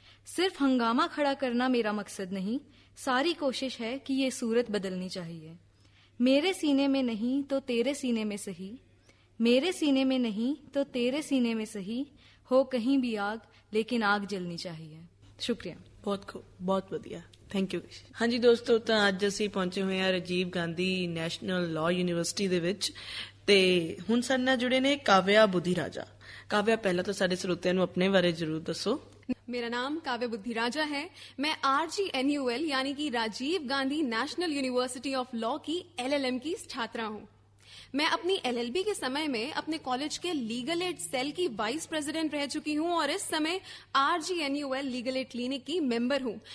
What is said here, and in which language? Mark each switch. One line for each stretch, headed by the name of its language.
Hindi: सिर्फ हंगामा खड़ा करना मेरा मकसद नहीं, सारी कोशिश है कि ये सूरत बदलनी चाहिए। मेरे सीने में नहीं तो तेरे सीने में सही, मेरे सीने में नहीं तो तेरे सीने में सही, हो कहीं भी आग लेकिन आग जलनी चाहिए। शुक्रिया। बहुत खूब, बहुत वधिया, थैंक यू। हाँ जी दोस्तों, तो
Punjabi: ਅੱਜ ਅਸੀਂ ਪਹੁੰਚੇ ਹੋਏ ਹਾਂ Rajiv Gandhi national law university ਦੇ ਵਿੱਚ ਤੇ ਹੁਣ ਸਾਡੇ ਨਾਲ ਜੁੜੇ ਨੇ ਕਾਵਿਆ ਬੁੱਧੀ ਰਾਜਾ। ਕਾਵਿਆ, ਪਹਿਲਾਂ ਤਾਂ ਸਾਡੇ ਸਰੋਤਿਆਂ ਨੂੰ ਆਪਣੇ ਬਾਰੇ ਜ਼ਰੂਰ ਦੱਸੋ।
Hindi: मेरा नाम काव्या बुद्धि राजा है। मैं RGNUL यानी कि Rajiv Gandhi national university of law की LLM की छात्रा हूँ। मैं अपनी LLB के समय में अपने कॉलेज के लीगल एड सेल की वाइस प्रेसिडेंट रह चुकी हूँ और इस समय RGNUL लीगल एड क्लिनिक की मेंबर हूँ।